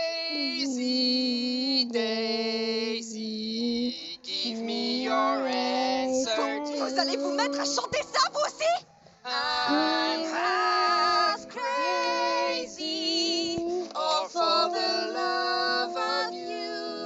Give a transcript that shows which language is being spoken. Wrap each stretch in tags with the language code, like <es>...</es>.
<en>Daisy, Daisy, give me your answer.</en> <fr>Vous allez vous mettre à chanter ça, vous aussi?</fr> <en>I'm half crazy, all for the love of you.</en>